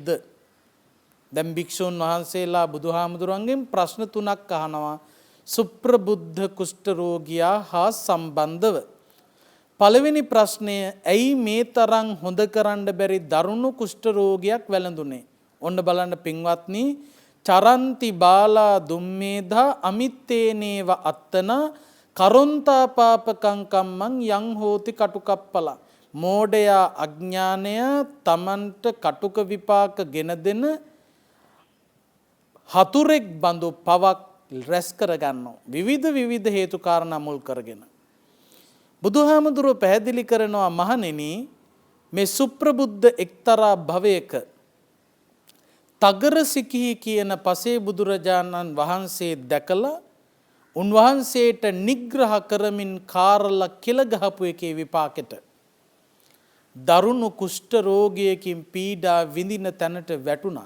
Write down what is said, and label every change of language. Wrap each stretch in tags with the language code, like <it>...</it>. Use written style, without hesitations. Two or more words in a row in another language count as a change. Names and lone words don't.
<si>දැන් භික්ෂුන් වහන්සේලා බුදුහාමුදුරන්ගෙන් ප්‍රශ්න තුනක් අහනවා සුප්‍රබුද්ධ කුෂ්ඨ රෝගියා හා සම්බන්ධව. පළවෙනි ප්‍රශ්නය ඇයි මේ තරම් හොඳ කරන්න බැරි දරුණු කුෂ්ඨ රෝගයක් වැළඳුනේ? ඔන්න බලන්න පින්වත්නි</si> <pi>චරන්ති බාලා දුම්මේධා අමිත්තේනේව අත්තනා කරොන්තා පාපකං කම්මං යං හෝති කටුකප්පලා.</pi> <si>මෝඩයා අඥානය තමන්ට කටුක විපාක ගෙන දෙන හතුරෙක් බඳු පවක් රැස් කරගන්නවා. විවිධ හේතු කාරණා මුල් කරගෙන. බුදුහාමුදුරුව පැහැදිලි කරනවා මහණෙනි මේ සුප්‍රබුද්ධ එක්තරා භවයක තගරසිකී කියන පසේ බුදුරජාණන් වහන්සේ දැකලා උන්වහන්සේට නිග්‍රහ කරමින් කාරලා කෙල ගහපු එකේ විපාකෙට දරුණු කුෂ්ඨ රෝගයකින් පීඩා විඳින තැනට වැටුණා.</si>